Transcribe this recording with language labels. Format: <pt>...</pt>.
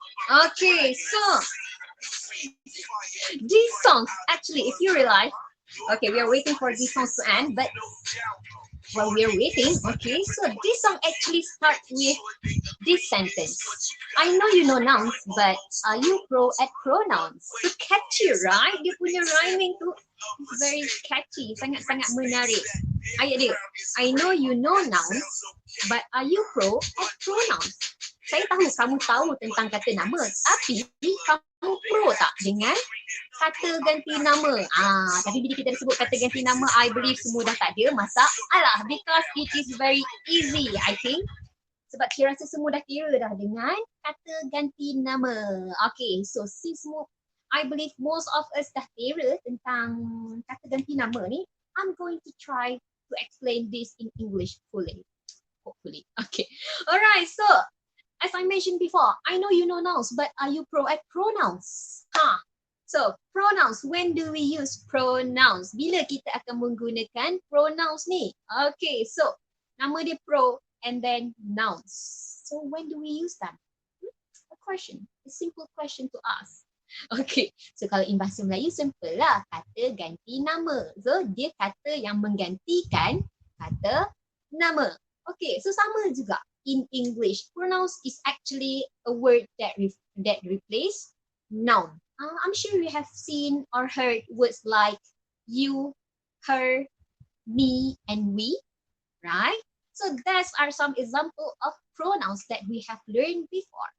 <en>Okay, so these songs actually, if you realize, okay, we are waiting for these songs to end, but while we are waiting, okay, so this song actually starts with this sentence. I know you know nouns, but are you pro at pronouns? So catchy, right?</en> <ms>Dia punya</ms> <en>rhyming</en> <ms>tu</ms> <en>is very catchy,</en> <ms>sangat-sangat menarik. Ayat dia,</ms> <en>I know you know nouns, but are you pro at pronouns?</en> <ms>Saya tahu kamu tahu tentang kata nama, tapi kamu pro tak dengan kata ganti nama? Tapi bila kita sebut kata ganti nama,</ms> <en>I believe</en> <ms>semua dah tak ada masalah</ms> <en>because it is very easy, I think.</en> <ms>Sebab saya rasa semua dah kira dah dengan kata ganti nama.</ms> <en>Okay, so since I believe most of us</en> <ms>dah kira tentang kata ganti nama ni,</ms> <en>I'm going to try to explain this in English fully. Hopefully. Okay. Alright, so as I mentioned before, I know you know nouns, but are you pro at pronouns? So pronouns, when do we use pronouns?</en> <ms>Bila kita akan menggunakan</ms> <en>pronouns</en> <ms>ni?</ms> <en>Okay, so</en> <ms>nama dia</ms> <en>pro and then nouns. So when do we use them? A simple question to ask.</en> <ms>Okay, so kalau in bahasa Melayu simple lah, kata ganti nama. So dia kata yang menggantikan kata nama.</ms> <en>Okay, so</en> <ms>sama juga</ms> <en>in English. Pronouns is actually a word that replace noun. I'm sure you have seen or heard words like you, her, me, and we, right? So those are some example of pronouns that we have learned before.</en>